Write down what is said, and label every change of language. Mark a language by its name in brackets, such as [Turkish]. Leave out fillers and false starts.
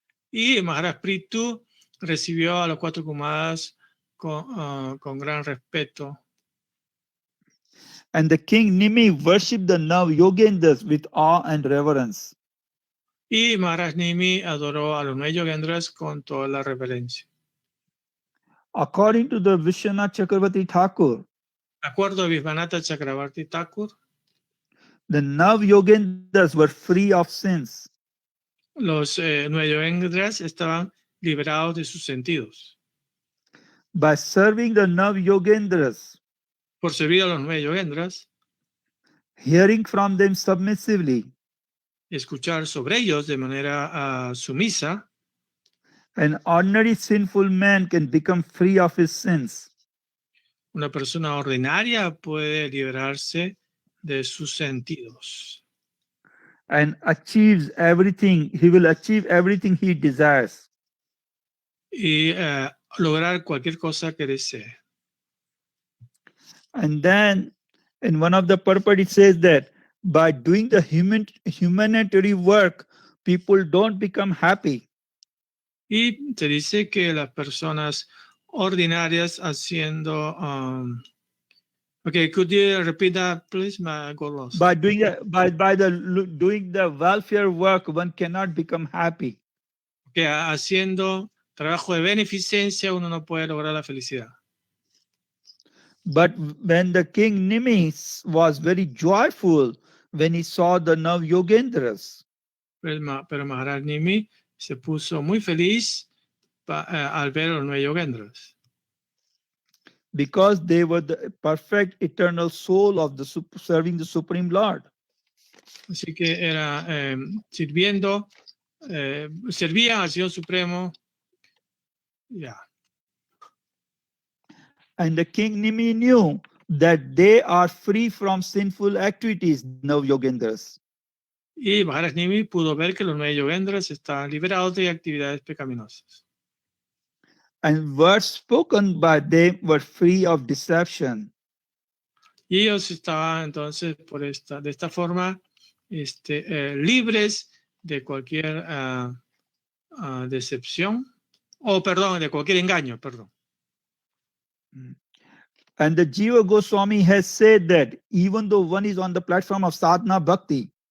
[Spanish] Y Maharaj Prithu recibió a los 4 Kumaras con gran respeto. [English] And the king Nimi worshipped the Nav Yogendras with awe and reverence. [Spanish] Y Maharaj Nimi adoró a los 9 yogendras con toda la reverencia. [English] According to the Vishwanath Chakravarti Thakur, [Spanish] De acuerdo a Vishwanatha Chakravarti Thakur, [English] the Nav Yogendras were free of sins. [Spanish] los 9 yogendras estaban liberados de sus sentidos. [English] By serving the Nav Yogendras, [Spanish] Por servir a los 9 yogendras, [English] hearing from them submissively, [Spanish] escuchar sobre ellos de manera sumisa, [English] an ordinary sinful man can become free of his sins. [Spanish] una persona ordinaria puede liberarse de sus sentidos [English] And achieves everything, he will achieve everything he desires. [Spanish] y lograr cualquier cosa que desee. [English] And then in one of the purport it says that by doing the humanitarian work, people don't become happy. [Spanish] Y se dice que las personas ordinarias haciendo... [English] okay, could you repeat that, please? I got lost. By doing doing the welfare work, one cannot become happy. [Spanish] Que haciendo trabajo de beneficencia uno no puede lograr la felicidad. [English] But when the king Nimis was very joyful when he saw the Nav Yogendras, [Spanish] Pero Maharaj Nimi se puso muy feliz al ver a los 9 yogendras. [English] because they were the perfect eternal soul of the serving the Supreme Lord. [Spanish] Así que era sirviendo, servían al Señor Supremo. [English] Yeah. And the king Nimi knew that they are free from sinful activities, Nav Yogendras. [Spanish] Y Maharaj Nimi pudo ver que los 9 yogendras estaban liberados de actividades pecaminosas. [English] And words spoken by them were free of deception. [Spanish] Y ellos estaban entonces de esta forma libres de cualquier decepción, perdón, de cualquier engaño, perdón. [English] And the Jiva Goswami has said that even though one is on the platform of sadhana bhakti,